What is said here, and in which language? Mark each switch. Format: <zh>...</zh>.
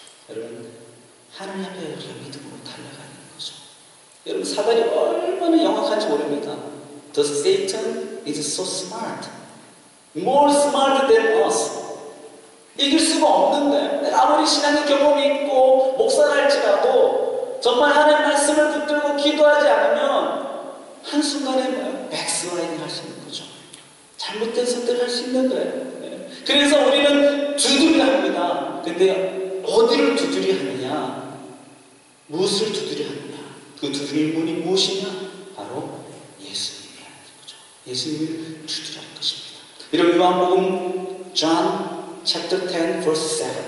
<ko>여러분 하나님 앞에 우리가 믿음으로 달려가는 거죠. 여러분 사단이 얼마나 영악한지 모릅니다.</ko> <en>The Satan is so smart, more smart than us.</en> <ko>이길 수가 없는데 아무리 신앙의 경험이 있고 목사를 할지라도 정말 하나님의 말씀을 붙들고 기도하지 않으면 한순간에 뭐예요? 백슬라이딩 할 수 있는 거죠. 잘못된 선택을 할 수 있는 거예요. 그래서 우리는 두드려야 합니다. 근데 어디를 두드려야 하느냐? 무엇을 두드려야 하느냐? 그 두드릴 문이 무엇이냐? 바로 예수님이 하는 거죠. 예수님을 두드려야 하는 것입니다. 여러분 요한복음</ko> <en>John chapter 10 verse 7.</en>